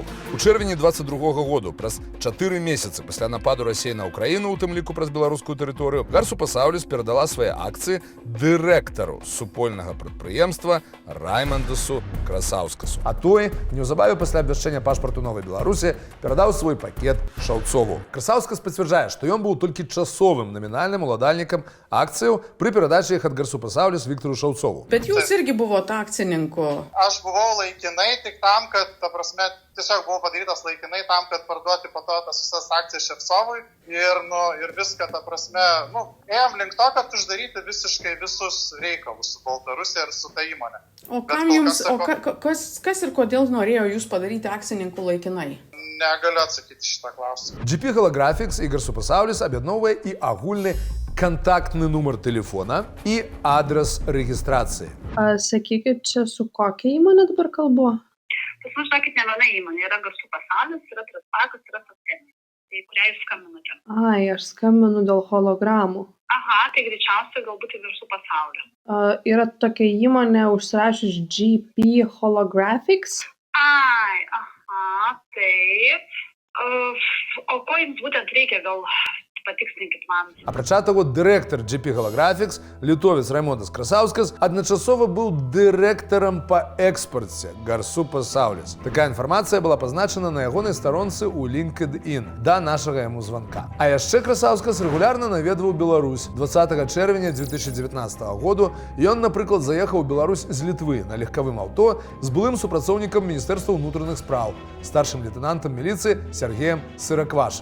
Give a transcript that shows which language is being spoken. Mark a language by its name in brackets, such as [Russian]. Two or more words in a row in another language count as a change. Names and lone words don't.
[Belarusian] У чэрвені 22 году, праз 4 месяцы пасля нападу Расіі на Украіну, у тым ліку праз беларускую тэрыторыю, Гарсупасаўліс перадала свае акцыі дырэктару супольнага прадпрыемства Раймандасу Красаўскасу. А той, неўзабаве пасля абвяшчэння пашпарту Новай Беларусі, перадаў свой пакет Шаўцову. Красаўскас пацвярджае, што ён быў толькі часовым номінальным уладальнікам акцыяў при перадачі іх ад Гарсупасаўліс Віктору Шаўцову. [Lithuanian] Bet jūs irgi buvot akcininku. Aš buvau laikinai tik tam, kad, ta prasme, tiesiog buvo padarytas laikinai tam, kad parduoti po to tas visas akcijas Ševcovui ir viską, ta prasme, ėjom link to, kad uždaryti visiškai visus reikalus su Baltarusija ir su ta įmonė. O kam jums, kas ir kodėl norėjo jūs padaryti akcininku laikinai? Negaliu atsakyti šitą klausimą. [Belarusian] GP Holographics і Гарсупасаўліс аб'ядноўвае і агульны кантактны нумар телефона і адрес регістрації. [Lithuanian] Sakykit, čia su kokia įmonė dabar kalbu? Pas mus, žinokit, ne viena įmonė. Yra Garsupasaulis, yra Traspakas, yra Socialis. Tai kuriai jūs skambinote? Ai, aš skambinu dėl hologramų. Aha, tai greičiausiai galbūt į Garsupasaulį. Yra tokia įmonė užsirašius GP Holographics. Ai, aha, taip. O ko jums būtent reikia, gal patikslinkit man. [Belarusian] Апрача таго, дырэктар GP Holographics, літовец Раймондас Красаўскас, адначасова быў дырэктарам па экспарце Гарсупасаўліс. Такая інфармацыя была пазначана на ягонай старонцы ў LinkedIn да нашага яму званка. А яшчэ Красаўскас рэгулярна наведваў Беларусь. 20 чэрвеня 2019 году ён, напрыклад, заехаў у Беларусь з Літвы на легкавым аўто з былым супрацоўнікам Міністэрства ўнутраных спраў, старшым лейтенантам міліцыі Сергеем Сыраквашам.